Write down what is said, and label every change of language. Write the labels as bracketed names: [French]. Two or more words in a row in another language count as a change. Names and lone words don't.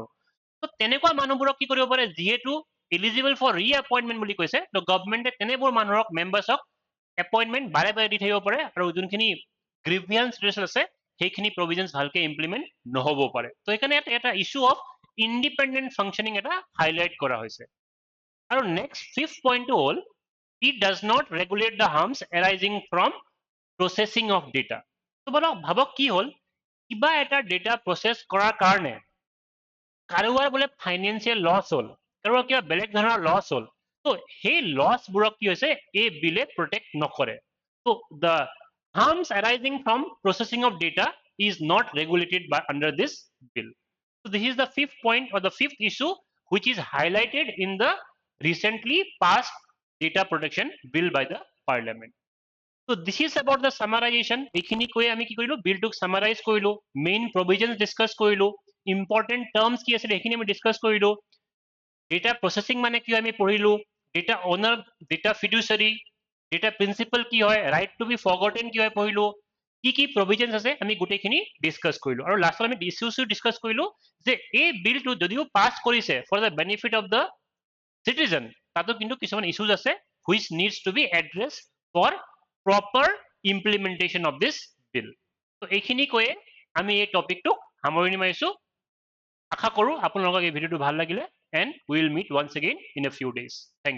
[Assamese] তো তেনেকুৱা মানুহবোৰক কি কৰিব পাৰে যিহেতু [English] eligible for reappointment [Assamese] বুলি কৈছে তো গভৰ্ণমেণ্টে তেনেবোৰ মানুহক [English] membersক appointment [Assamese] বাৰে বাৰে দি থাকিব পাৰে আৰু যোনখিনি [English] grievance redressal [Assamese] আছে সেইখিনি প্ৰভিজনছ ভালকে ইমপ্লিমেণ্ট নহ'ব পাৰে. তো সেইকাৰণে এটা [English] issue of independent functioning [Assamese] এটা হাইলাইট কৰা হৈছে. [English] আৰু next fifth pointটো হ'ল it does not regulate the harms arising from processing of data. [Assamese] তো ভাবক কি হ'ল কিবা এটা ডেটা প্ৰচেছ কৰাৰ কাৰণে কাৰোবাৰ বোলে [English] financial loss [Assamese] হ'ল কাৰোবাৰ কিবা বেলেগ ধৰণৰ লছ হ'ল তো সেই লছবোৰক কি হৈছে এই বিলে প্ৰটেক্ট নকৰে. [English] তো দ্য harms arising from processing of data is not regulated by under this bill. So this is the fifth point or the fifth issue which is highlighted in the recently passed data protection bill by the parliament. So this is about the summarization. [Assamese] এইখিনি কৈ আমি কি কৰিলো বিলটোক summarize কৰিলো, [English] main provisions [Assamese] discuss কৰিলো, [English] important terms [Assamese] কি আছিল এইখিনি আমি discuss কৰিলো, [English] data processing [Assamese] মানে কি আমি পঢ়িলো, [English] data owner, data fiduciary, data principal [Assamese] কি হয়, [English] right to be forgotten [Assamese] কি হয় পঢ়িলো, কি provisions আছে আমি গোটেইখিনি discuss কৰিলো, আৰু লাষ্টত আমি issues discuss কৰিলো যে এই বিলটো যদিও পাছ কৰিছে [English] for the benefit of the citizen, [Assamese] তাতো কিন্তু কিছুমান issues আছে [English] which needs to be addressed for proper implementation of this bill. [Assamese] তো এইখিনি কৈয়ে আমি এই টপিকটোক সামৰণি মাৰিছো। আশা কৰো আপোনালোকক এই ভিডিঅ'টো ভাল লাগিলে, [English] and we will meet once again in a few days. Thank you.